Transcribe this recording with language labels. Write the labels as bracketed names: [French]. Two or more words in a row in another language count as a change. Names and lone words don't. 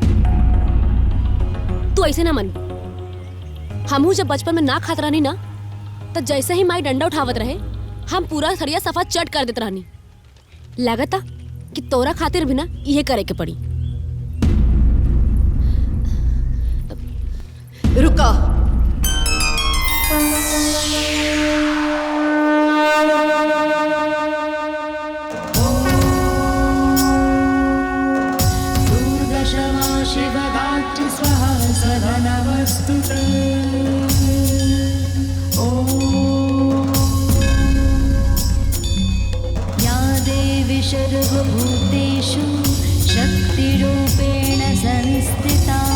[Bhojpuri] तू ऐसे ना मन, हमहू जब बचपन में ना खात रहनी ना, तो जैसे ही माई डंडा उठावत रहे हम पूरा थरिया सफा चट कर देत रहनी। लागता कि तोरा खातिर भी ना यह करे के पड़ी। रुका, [Sanskrit] दुर्दशमा शिवगात्र स्वाहा सदा नमस्तुते। सर्वभूतेषु शक्तिरूपेण संस्थिता।